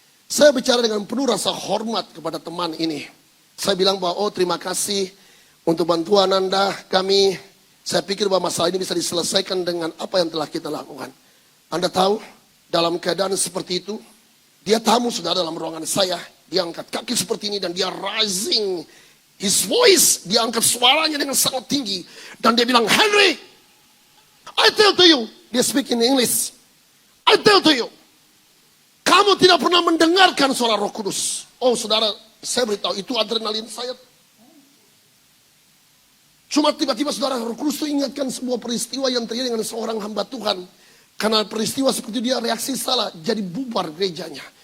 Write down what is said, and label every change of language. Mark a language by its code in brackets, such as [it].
[id] Saya bicara dengan penuh rasa hormat kepada teman ini. Saya bilang bahwa, oh terima kasih untuk bantuan Anda, saya pikir bahwa masalah ini bisa diselesaikan dengan apa yang telah kita lakukan. Anda tahu, dalam keadaan seperti itu, dia tamu saudara dalam ruangan saya. Dia angkat kaki seperti ini dan dia [en] raising his voice. [id] Dia angkat suaranya dengan sangat tinggi. Dan dia bilang, [en] Henry, I tell to you. [id] Dia [en] speak in English. I tell to you. [id] Kamu tidak pernah mendengarkan suara Roh Kudus. Oh saudara, saya beritahu itu adrenalin saya. Cuma tiba-tiba saudara, Roh Kudus itu ingatkan sebuah peristiwa yang terjadi dengan seorang hamba Tuhan. Karena peristiwa seperti dia reaksi salah, jadi bubar gerejanya.